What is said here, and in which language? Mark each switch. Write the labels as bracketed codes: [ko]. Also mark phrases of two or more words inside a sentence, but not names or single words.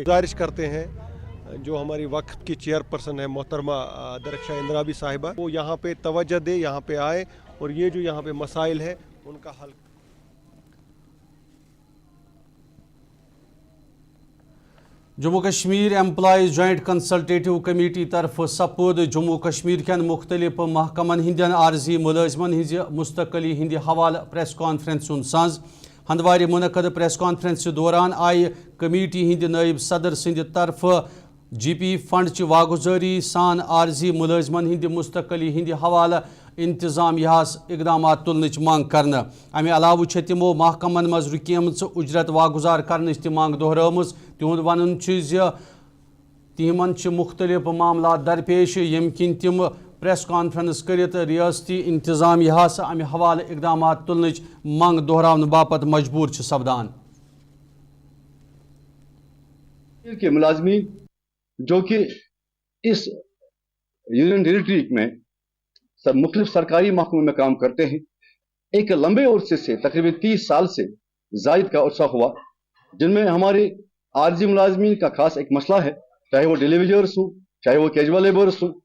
[ur] گزارش کرتے ہیں جو ہماری وقف کی چیئرپرسن ہے محترمہ درخشاں اندرابی صاحبہ، وہ یہاں پہ توجہ دے، یہاں پہ آئے اور یہ جو یہاں پہ مسائل ہے ان کا حل. [ks] जम्मू कश्मीर एम्प्लॉइज जॉइंट कंसल्टेटिव कमेटी तरफ सपुद जम्मू कश्मीर कन मुख्तलिफ महकमन हिंदन आर्जी मुलाजमन हिंज मुस्तकली हिंद हवाले [en] press conference [ks] संज हंदवार मुनक़द [en] press conference [ks] दौरान आय कमेटी हिंद नायब सदर सिंध तरफ [en] GP fund [ks] च वागुजारी सान आर्जी मुलाजमन हिंद मुस्तकली हिंद हवाले इंतजामियास इकदाम तुलन मांग कर। अमे अलाव तमो महकमन मज रुकेम उजरत वागुजार कर मांग दोहराम। तिहुद वन तिमन मुख्तलिफ मामला दरपेश यम किन तम [en] press conference [ks] कर रियासती इंतजामियास अमे हवाले इकदाम तुलन मांग दोहराने बापत मजबूर सपदान। [ur] کہ ملازمین جو کہ اس [en] union territory [ur] میں سب مختلف سرکاری محکموں میں کام کرتے ہیں، ایک لمبے عرصے سے تقریباً 30 سال سے زائد کا عرصہ ہوا، جن میں ہمارے عارضی ملازمین کا خاص ایک مسئلہ ہے، چاہے وہ ڈیلیوریز ہو، چاہے وہ [en] casual labours [ur] ہو,